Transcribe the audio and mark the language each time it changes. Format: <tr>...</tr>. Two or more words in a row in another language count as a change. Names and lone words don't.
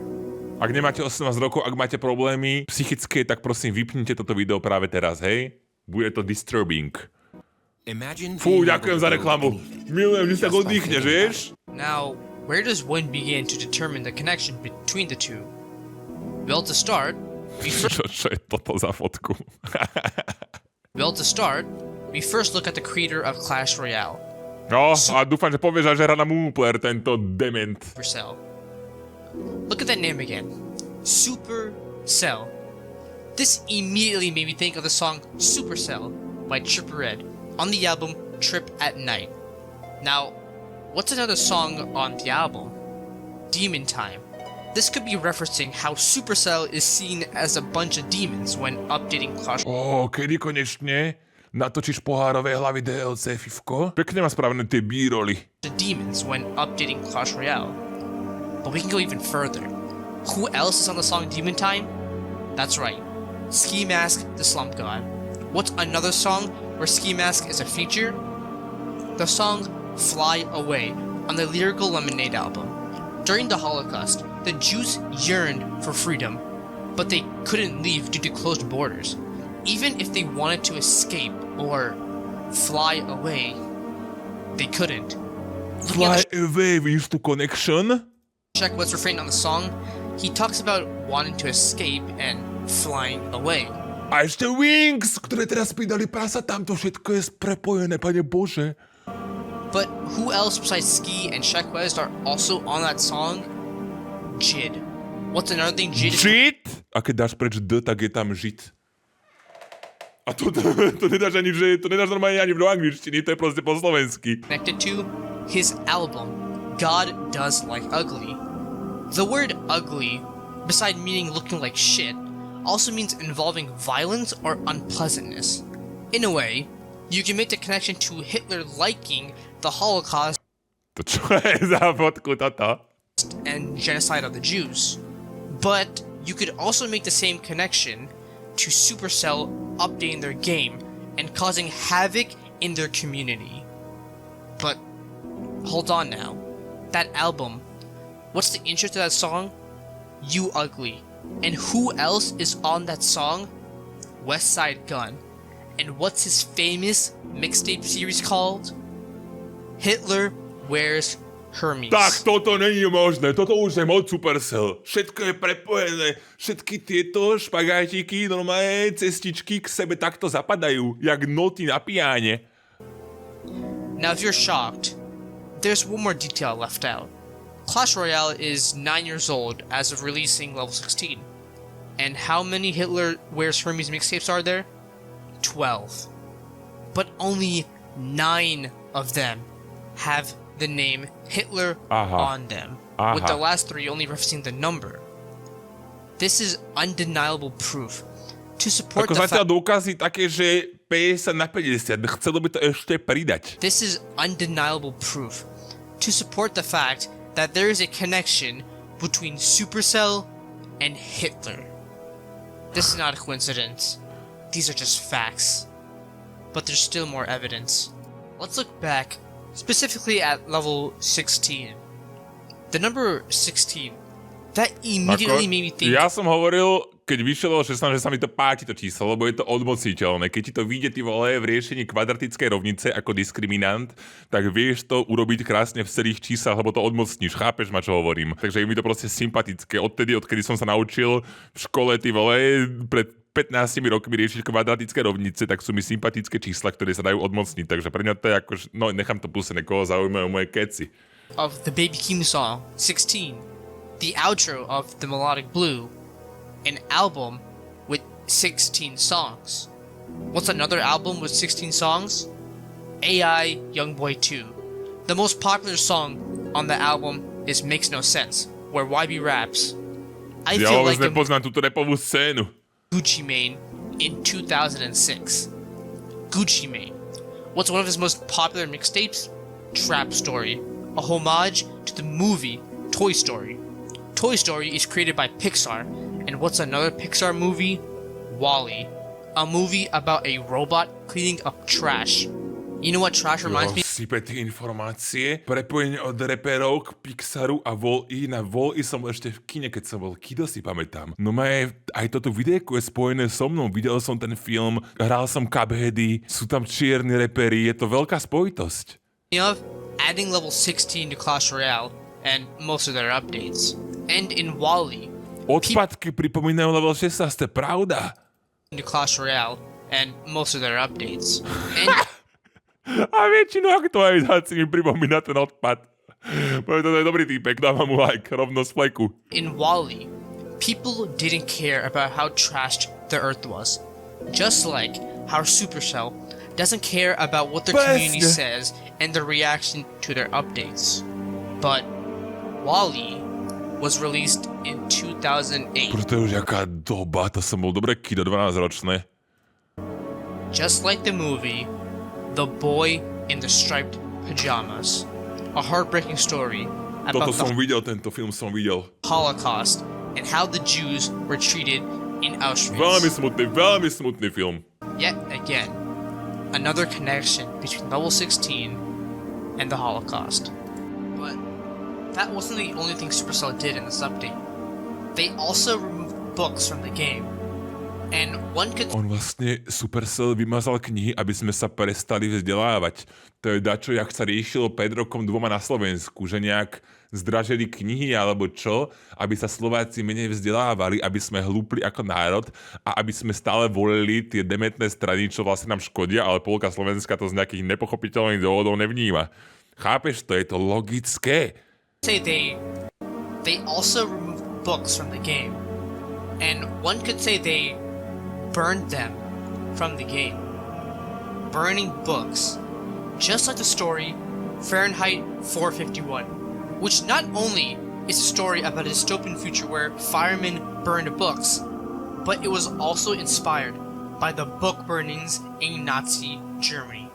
<sk>Ak nemáte 18 rokov, ak máte problémy psychické, tak prosím vypnite toto video práve teraz, hej? Bude to disturbing. Fú, ďakujem za reklamu. Milujem, že sa oddychneš, vieš?</sk> <en>Now, where does one begin to determine the connection between the two? Well, to start,</en> <sk>Čo je toto za fotku?</sk> <en>we first look at the creator of Clash Royale.</en> <sk>No, a dúfam, že povieš, že hra na Moonplayer, tento dement.</sk> <en>Supercell. Look at that name again. Supercell. This immediately made me think of the song Supercell by Triple Red on the album Trip at Night. Now, what's another song on the album? Demon Time. This could be referencing how Supercell is seen as a bunch of demons when updating Clash.</en> <sk>Kedy konečne natočíš pohárové hlavy DLC, fifko? Pekne má spravené tie B-roly.</sk> <en>The demons when updating Clash Royale. But we can go even further. Who else is on the song Demon Time? That's right. Ski Mask, the Slump God. What's another song where Ski Mask is a feature? The song Fly Away on the Lyrical Lemonade album. During the Holocaust, the Jews yearned for freedom, but they couldn't leave due to closed borders. Even if they wanted to escape or fly away, they couldn't. Fly away,</en> <sk>vidíš tu connection?</sk> <en>Check what's refrain on the song. He talks about wanting to escape and flying away.</en> <sk>A ešte Wings, ktoré teraz pridali prasa, tamto všetko je prepojené, pane Bože.</sk> <en>But who else besides Ski and Sheck West are also on that song? Jid. What's another thing</en> <sk>Žid? A keď dáš preč D, tak je tam žid. A to nedáš ani, to nedáš normálne ani do angličtiny, to je proste po slovensky.</sk> <en>connected to? His album, God Does Like Ugly. The word ugly, beside meaning looking like shit, also means involving violence or unpleasantness. In a way, you can make the connection to Hitler liking the Holocaust</en> <sk>To čo je za fotku toto?</sk> <en>and genocide of the Jews. But you could also make the same connection to Supercell updating their game and causing havoc in their community. But hold on now. That album, what's the intro to that song? You Ugly. And who else is on that song? West Side Gun. And what's his famous mixtape series called? Hitler Wears Hermes.</en> <sk>Tak toto není možné, toto už je moc Supercell. Všetko je prepojené, všetky tieto špagátiky, normálne cestičky k sebe takto zapadajú, jak noty na piáne.</sk> <en>Now if you're shocked, there's one more detail left out. Clash Royale is 9 years old as of releasing level 16. And how many Hitler Wears Hermes mixtapes are there? 12. But only 9 of them have the name Hitler on them, with the last 3 only referencing the number. This is undeniable proof to support</en> <sk>Ako</sk> <en>the</en> <sk>zatiaľ</sk> <en>fact.</en> <sk>dôkazy také, že 50 na 50, chcelo by to ešte pridať.</sk> <en>This is undeniable proof to support the fact that there is a connection between Supercell and Hitler. This is not a coincidence. These are just facts. But there's still more evidence. Let's look back specifically at level 16. The number 16, that immediately made me think.</en> <sk>Ja som hovoril, keď vyšiel o 16, že sa mi to páči to číslo, lebo je to odmocniteľné. Keď ti to vyjde, ty vole, v riešení kvadratickej rovnice ako diskriminant, tak vieš to urobiť krásne v celých číslach, lebo to odmocníš. Chápeš ma, čo hovorím? Takže je mi to proste sympatické. Odkedy som sa naučil v škole, ty vole, pred 15 rokmi riešiť kvadratické rovnice, tak sú mi sympatické čísla, ktoré sa dajú odmocniť. Takže pre mňa to je ako, no nechám to pustené, koho zaujímajú moje keci.</sk> <en>Of the Baby Keem song, 16. The outro of The Melodic Blue, an album with 16 songs. What's another album with 16 songs? AI Youngboy 2. The most popular song on the album is Makes No Sense, where YB raps. I</en> <sk>Ja</sk> <en>feel</en> <sk>vôbec</sk> <en>like a</en> <sk>nepoznám túto rapovú scénu.</sk> <en>Gucci Mane in 2006. Gucci Mane. What's one of his most popular mixtapes? Trap Story, a homage to the movie Toy Story. Toy Story is created by Pixar, and what's another Pixar movie? WALL-E, a movie about a robot cleaning up trash. You know what trash reminds me?</en> <sk>Sype tie informácie, prepojenie od reperov k Pixaru a Wall-E. Na Wall-E som bol ešte v kine, keď som bol kido, si pamätám. No aj toto videjko je spojené so mnou, videl som ten film, hral som Cupheady, sú tam čierni reperi, je to veľká spojitosť.</sk> <en>Of adding level 16 to Clash Royale and most of their updates. And in WALL-E,</en> <sk>Odpadky pripomínajú level 16, to je pravda.</sk> <en>to Clash Royale and most of their updates. And</en> <sk>A väčšinu aktualizácií mi pripomína ten odpad. Poviem, to je dobrý týpek, dávam mu like, rovno z fleku.</sk> <en>in WALL-E, people didn't care about how trashed the Earth was. Just like how Supercell doesn't care about what their community says and their reaction to their updates. But WALL-E was released in 2008.</en> <sk>Preto je už jaká doba, to som bol dobre kido 12-ročné.</sk> <en>Just like the movie, The Boy in the Striped Pajamas. A heartbreaking story</en> <sk>Toto</sk> <en>about</en> <sk>som</sk> <en>the</en> <sk>videl, tento film som videl.</sk> <en>Holocaust and how the Jews were treated in Auschwitz.</en> <sk>Veľmi smutný film.</sk> <en>Yet again, another connection between level 16 and the Holocaust. But that wasn't the only thing Supercell did in this update. They also removed books from the game. And one could</en> <sk>On vlastne Supercell vymazal knihy, aby sme sa prestali vzdelávať. To je dačo, jak sa riešilo pred rokom 2 na Slovensku, že nejak zdražili knihy alebo čo, aby sa Slováci menej vzdelávali, aby sme hlúpli ako národ a aby sme stále volili tie dementné strany, čo vlastne nám škodia, ale polka Slovenska to z nejakých nepochopiteľných dôvodov nevníma. Chápeš to? Je to logické.</sk> <en>say they also removed books from the game. And one could say they burned them from the game. Burning books, just like the story Fahrenheit 451, which not only is a story about a dystopian future where firemen burned books, but it was also inspired by the book burnings in Nazi Germany.</en>